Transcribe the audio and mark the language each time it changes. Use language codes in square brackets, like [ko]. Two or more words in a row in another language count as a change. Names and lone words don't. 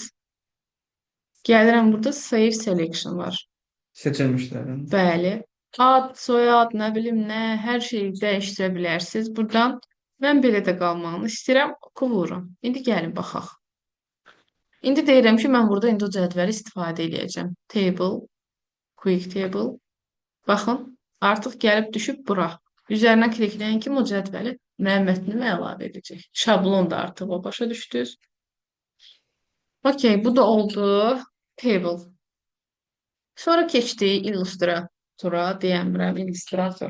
[az] Gəlirəm, burada [en] save selection [az] var. Seçilmişlərin. Bəli. Ad, soyad, nə bilim nə, hər şeyi dəyişdirə bilərsiniz. Buradan mən belə də qalmağını istəyirəm, oku vururum. İndi gəlin baxaq. İndi deyirəm ki, mən burada indi o cədvəli istifadə edəcəm. [en] Table, quick table. [az] Baxın, artıq gəlib düşüb bura. Üzərinə klikləyin kimi o cədvəli mətnimə əlavə edəcək. Şablon da artıq o başa düşdünüz. Okey, bu da oldu. Table. Sonra keçdi Illustratora, deyəmirəm, Illustrator.